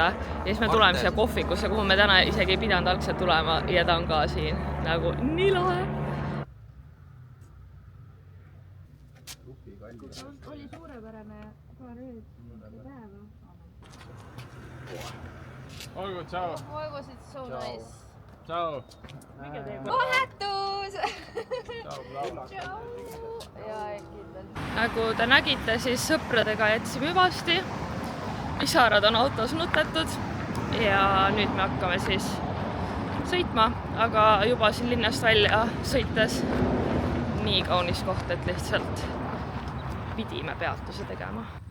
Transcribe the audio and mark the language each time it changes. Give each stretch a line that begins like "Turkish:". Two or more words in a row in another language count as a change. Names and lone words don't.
Estonian: Ja siis me tuleme siia kohvikusse, kuhu me täna isegi ei pidanud algselt tulema ja ta on ka siin nagu nii lahe. Oli suurepärane paar ööd ja päeva. Olgu, tšau!
English: Why was it so nice?
Estonian: Tšau! Vahetus! Tšau! Jaa, kindlasti. Nagu te nägite, siis sõpradega jätsime hüvasti. Pisarad on autos nutetud ja nüüd me hakkame siis sõitma, aga juba siin linnast välja sõites nii kaunis koht, et lihtsalt pidime peatuse tegema.